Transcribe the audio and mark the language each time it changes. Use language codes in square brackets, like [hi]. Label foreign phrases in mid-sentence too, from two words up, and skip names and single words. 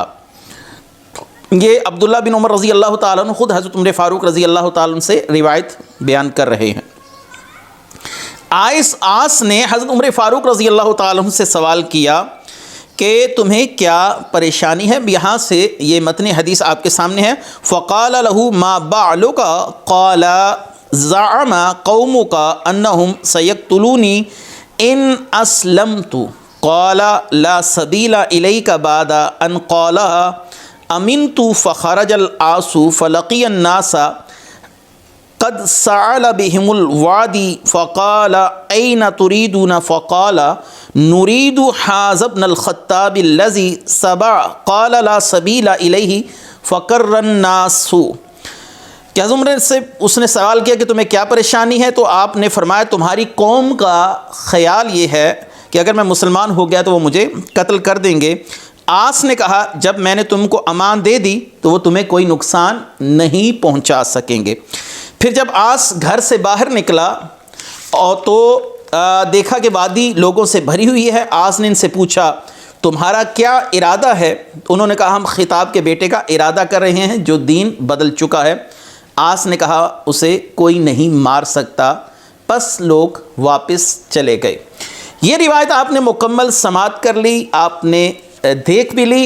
[ur] یہ عبداللہ بن عمر [ar] رضي الله تعالى عنه [ur] خود حضرت عمر فاروق [ar] رضي الله تعالى عنه [ur] سے روایت بیان کر رہے ہیں. عاص نے حضرت عمر فاروق [ar] رضي الله تعالى عنه [ur] سے سوال کیا کہ تمہیں کیا پریشانی ہے. یہاں سے یہ متنی حدیث آپ کے سامنے ہے. [ar] فقال له ما بالك قال زعم قومك أنهم سيقتلونني إن أسلمت قال لا سبيل إليك بعد أن قالها أمنت فخرج العاص فلقي الناس قد سال بهم الوادي فقال أين تريدون فقال نريد هذا ابن الخطاب الذي صبأ قال لا سبيل إليه فكر الناس. [ur] کیا عمر سے اس نے سوال کیا کہ تمہیں کیا پریشانی ہے، تو آپ نے فرمایا تمہاری قوم کا خیال یہ ہے کہ اگر میں مسلمان ہو گیا تو وہ مجھے قتل کر دیں گے. عاص نے کہا جب میں نے تم کو امان دے دی تو وہ تمہیں کوئی نقصان نہیں پہنچا سکیں گے. پھر جب عاص گھر سے باہر نکلا اور تو دیکھا کہ وادی لوگوں سے بھری ہوئی ہے. عاص نے ان سے پوچھا تمہارا کیا ارادہ ہے؟ انہوں نے کہا ہم خطاب کے بیٹے کا ارادہ کر رہے ہیں جو دین بدل چکا ہے۔ آس نے کہا اسے کوئی نہیں مار سکتا، پس لوگ واپس چلے گئے۔ یہ روایت آپ نے مکمل سماعت کر لی، آپ نے دیکھ بھی لی۔